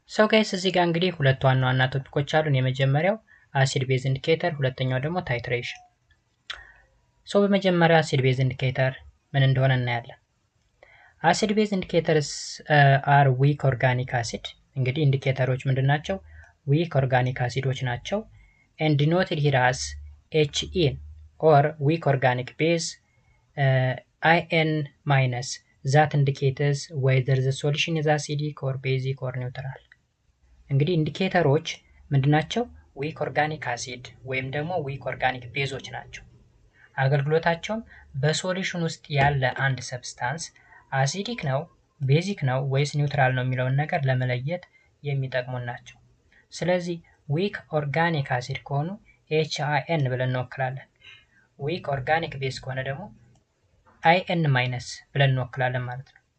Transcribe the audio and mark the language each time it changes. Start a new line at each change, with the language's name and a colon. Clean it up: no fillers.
Amharic: ጋይስ እዚህ ጋር እንግዲህ ሁለት ዋና ዋና ቶፒኮች አሉን። የመጀመሪያው አሲድ ቤዝ ኢንዲኬተር፣ ሁለተኛው ደግሞ ታይትሬሽን። በመጀመሪያ አሲድ ቤዝ ኢንዲኬተር ምን እንደሆነ እናያለን።
English: አሲድ ቤዝ ኢንዲኬተርስ አር ዊክ ኦርጋኒክ አሲድ።
Amharic: እንግዲህ ኢንዲኬተሮች ምንድናቸው?
English: ዊክ ኦርጋኒክ
Amharic: አሲዶች ናቸው።
English: and denoted here as HN or weak organic base IN minus that indicates whether the solution is acidic or basic or neutral።
Amharic: እንግዲህ ኢንዲኬተሮች ምንድናቸው? ዊክ ኦርጋኒክ አሲድ ወይም ደግሞ ዊክ ኦርጋኒክ ቤዞች ናቸው። አገልግሎታቸውም በሶሉሽን ውስጥ ያለ አንድ ሰብስታንስ አሲዲክ ነው፣ ቤዚክ ነው ወይስ ኒውትራል ነው የሚለውን ነገር ለመለየት የሚጠቅሙን ናቸው። ስለዚህ ዊክ ኦርጋኒክ አሲድ ከሆኑ HIN ብለን እንወክላለን። ዊክ ኦርጋኒክ ቤዝ ከሆነ ደግሞ IN ማይነስ ብለን እንወክላለን ማለት ነው።